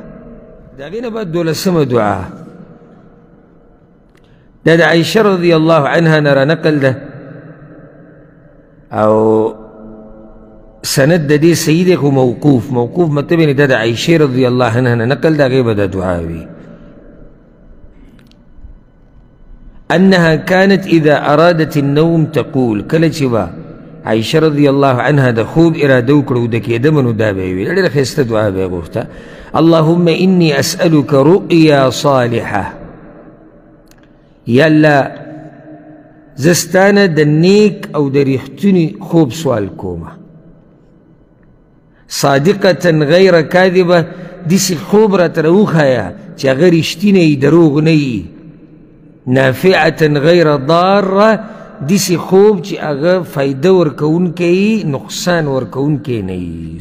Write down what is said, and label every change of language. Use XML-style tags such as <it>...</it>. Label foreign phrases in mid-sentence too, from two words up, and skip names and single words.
<ps>د هغې نه بعد 12مه دعا دا د عایشه</ps> <ar>رضی الله عنها</ar> <ps>نه رانقل ده او سند د دې صحیح دی خو موقوف مطلب یعنې دا د عایشې</ps> <ar>رضی الله عنها</ar> <ps>نه نقل د هغې به دا دعا وي.</ps> <ar>أنها كانت إذا أرادت النوم تقول</ar> <ps>کله چې به عایشه</ps> <ar>رضی الله عنها</ar> <ps>د خوب اراده وکړه د کېده نو دا به یې ویل. ډېره ښایسته دعا به یې غوښته.</ps> <ar>اللهم إني أسألك رؤيا صالحة،</ar> <ps>یا الله زه ستانه د نیک او د ریښتوني خوب سوال کومه،</ps> <ar>صادقة غیر کاذبه،</ar> <ps>داسې خوب راته راوښایه چې هغه رښتینی وي دروغ نه وي،</ps> <ar>نافعة غیر ضاره،</ar> <ps>داسې خوب چې هغه فایده ورکوونکی وي نقصان ورکوونکی نه وي.</ps>